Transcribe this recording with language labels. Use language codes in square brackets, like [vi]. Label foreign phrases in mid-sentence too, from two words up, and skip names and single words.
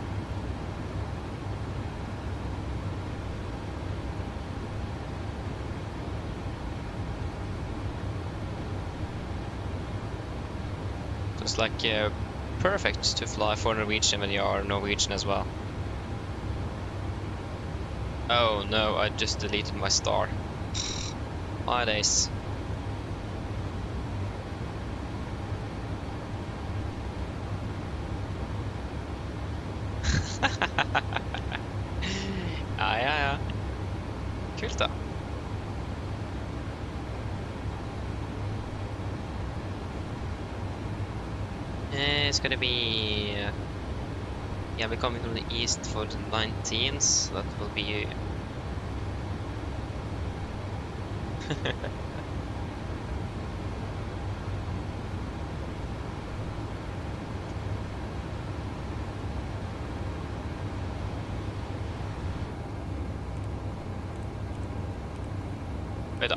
[en] So it's like perfect to fly for Norwegian when you are Norwegian as well. Oh no, I just deleted my star. My days. [no] Ja. Kult da. [en] It's gonna be... yeah, we're coming from the east for the 19th, so that will be... Wait up.